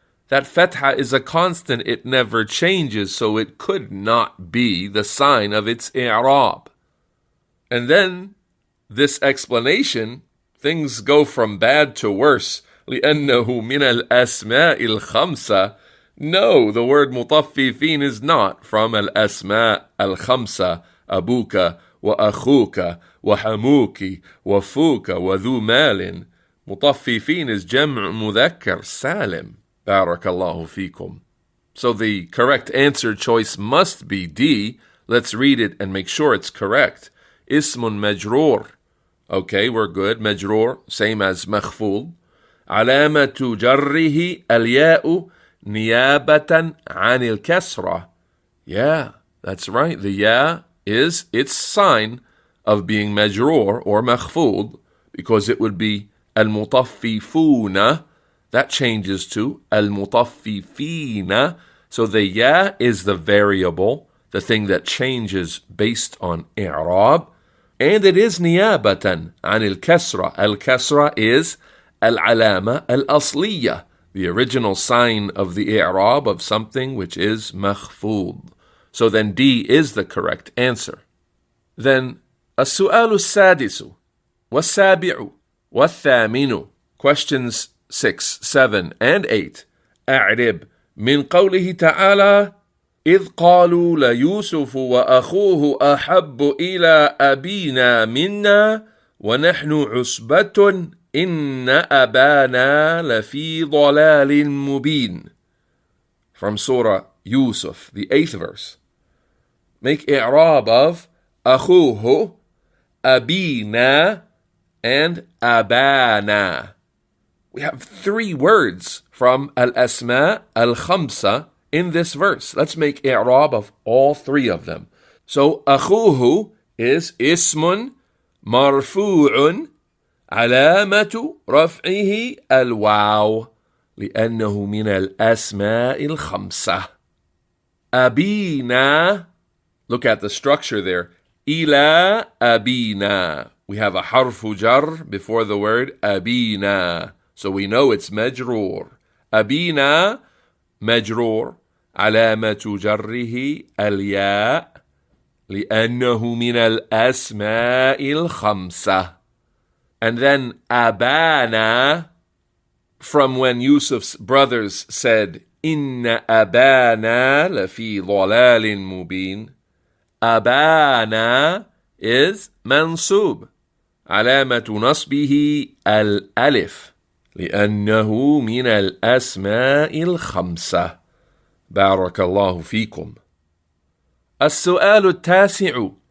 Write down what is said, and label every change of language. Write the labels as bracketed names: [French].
[English] That fatha is a constant, it never changes, so it could not be the sign of its i'rab. And then, this explanation, things go from bad to worse. [Arabic] لأنه من الأسماء الخمسة. [English] No, the word [Arabic] مطففين [English] is not from [Arabic] الأسماء الخمسة. أبوك وأخوك وحموك وفوك وذو مال. مطففين [English] is [Arabic] جمع مذكر سالم. بارك الله فيكم. [English] So the correct answer choice must be D. Let's read it and make sure it's correct. [Arabic] اسم مجرور. [English] Okay, we're good. مجرور, same as مخفوض. [Arabic] علامة جره الياء نيابة عن الكسرة. [English] Yeah, that's right. The ya is its sign of being majroor or makhfud because it would be al-mutaffifuna. That changes to al-mutaffifina. So the ya is the variable, the thing that changes based on i'rab. And it is niyabatan an al-kasra. Al-kasra is al-alama al-asliya, the original sign of the i'rab of something which is makhfud. So then D is the correct answer. [Arabic] Then السؤال السادس والسابع والثامن. [English] Questions 6, 7, and 8. [Arabic] أعرب من قوله تعالى إذ قالوا ليوسف وأخوه أحب إلى أبينا منا ونحن عصبة إن أبانا لفي ضلال مبين. [English] From Surah Yusuf, the 8th verse. Make i'rab of أخوه, أبينا, and أبانا. We have 3 words from al-asma al-khamsa in this verse. Let's make i'rab of all 3 of them. So [Arabic] أخوه [English] is [Arabic] اسم مرفوع علامة رفعه الواو لأنه من الأسماء الخمسة. [English] أبينا, look at the structure there. [Arabic] إلى أبينا. [English] We have a harfu jar before the word أبينا. So we know it's مجرور. [Arabic] أبينا مجرور علامة جره الياء لأنه من الأسماء الخمسة. [English] And then أبانا, from when Yusuf's brothers said [Arabic] إن أبانا لفي ضلال مبين. أبانا is منصوب علامة نصبه الألف لأنه من الأسماء الخمسة. بارك الله فيكم. السؤال التاسع.